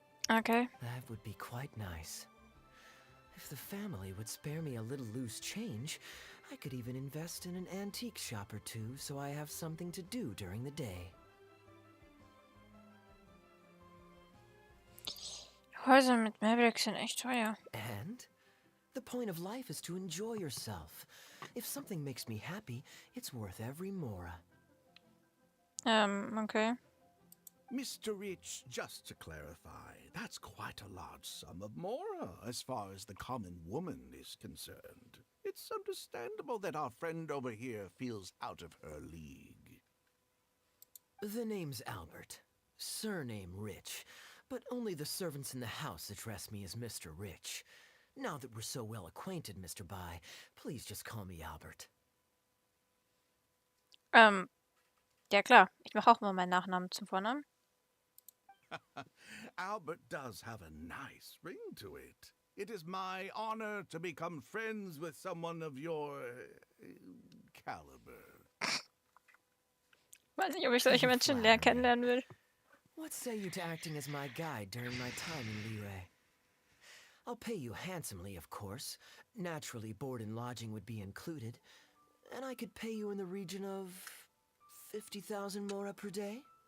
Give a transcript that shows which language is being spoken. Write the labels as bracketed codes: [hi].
[en] Okay. That would be quite nice. If the family would spare me a little loose change, I could even invest in an antique shop or two so I have something to do during the day. [de] Häuser mit Mehrblick sind echt teuer. [en] And the point of life is to enjoy yourself. If something makes me happy, it's worth every mora. Okay. Mr. Rich, just to clarify, that's quite a large sum of mora as far as the common woman is concerned. It's understandable that our friend over here feels out of her league. The name's Albert. Surname Rich. But only the servants in the house address me as Mr. Rich. Now that we're so well acquainted, Mr. Bai, please just call me Albert. [de] Ja klar. Ich mache auch mal meinen Nachnamen zum Vornamen. [en] Albert does have a nice ring to it. It is my honor to become friends with someone of your caliber. [de] Weiß nicht, ob ich solche Menschen näher kennenlernen will. [en] What say you to acting as my guide during my time in Liyue? I'll pay you handsomely, of course. Naturally, board and lodging would be included. And I could pay you in the region of 50,000 mora per day?